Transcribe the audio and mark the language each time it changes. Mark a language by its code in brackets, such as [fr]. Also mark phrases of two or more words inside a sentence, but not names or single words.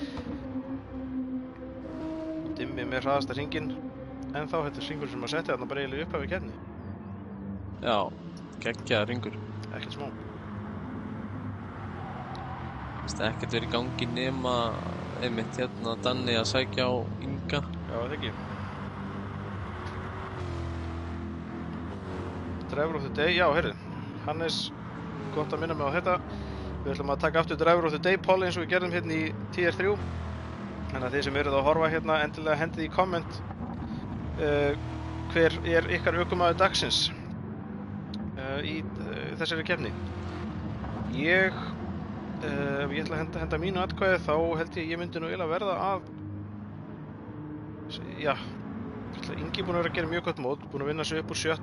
[is] Dimmi með hraðasta hringinn. En þá þetta er hringur sem að setja þarna bara eiginlega upp af í keppni. Já, geggjaður hringur. Ekkert smá. Það er ekkert verið í gangi nema einmitt hérna Danni að sækja á Inga. Já, það ekki. [en] Driver of the Day, [is] já, heyrðu. Hannes, gott að minna mig á þetta. Við ætlum að taka aftur [en] Driver of the Day poll [is] eins og við gerðum hérna í Tier 3. Þannig að þið sem eruð að horfa hérna endilega hendið í komment hver er ykkar ökumaður dagsins í þessari keppni. Ég ætla að henda mínu atkvæði, þá held ég myndi nú eiginlega verða að já, Ingi búinn að vera að gera mjög gott mót, búinn að vinna sig upp úr 7.